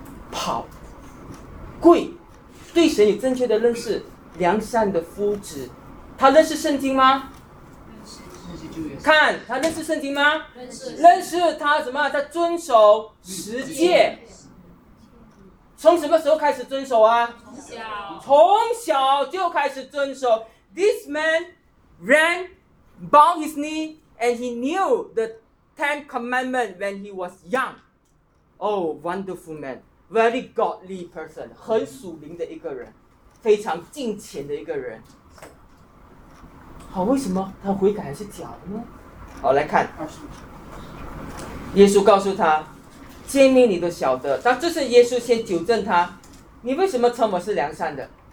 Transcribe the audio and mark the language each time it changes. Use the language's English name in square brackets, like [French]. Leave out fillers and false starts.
[Chinese] 跑跪，对神有正确的认识，良善的夫子。他认识圣经吗？看他认识圣经吗？认识他什么？他遵守十诫。从什么时候开始遵守啊？从小就开始遵守。 [English] This man ran, bowed his knee, and he knew the Ten Commandments when he was young. Oh, wonderful man. Very godly person. [Chinese] 很属灵的一个人，非常敬虔的一个人。好，为什么他悔改还是假的呢？好，来看耶稣告诉他，诫命你都晓得。但这是耶稣先纠正他，你为什么称我是良善的？